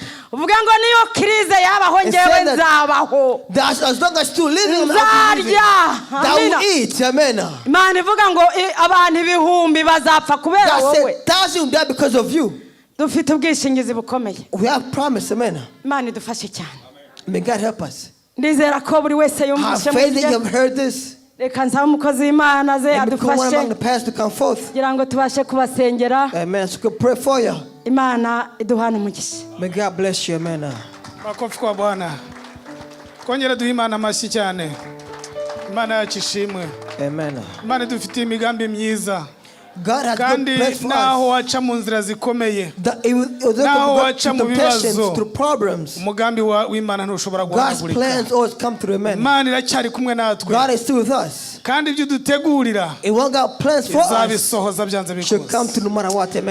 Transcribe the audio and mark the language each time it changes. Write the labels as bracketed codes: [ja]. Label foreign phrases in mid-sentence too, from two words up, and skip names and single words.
[en] As long as still living, that will eat. Amen. God said thousands will die because of you. We have promise. Amen. May God help us. Have faith that you have heard this. [rw] Reka nsaba umukozi w'Imana ze adufashe kugira ngo tubashe kubasengera. [en] Amen. So pray for you. [rw] Imana iduhana umugisha. [en] May God bless you. Amen. [sw] Makofi kwa Bwana. [rw] Kongera duha Imana amashyi cyane. Imana yacu ishimwe. Amen. Imana dufitiye imigambi myiza. [en] God has good plans for us. [rw] Naho waca mu nzira zikomeye. Naho waca mu bibazo. Umugambi w'Imana ntushobora guhagurika. [en] God's plans always come through. Amen. [rw] Imana iracyari kumwe natwe. [en] God is still with us. [rw] Kandi ibyo dutegurira [en] and what God plans for us should come through no matter what. Amen.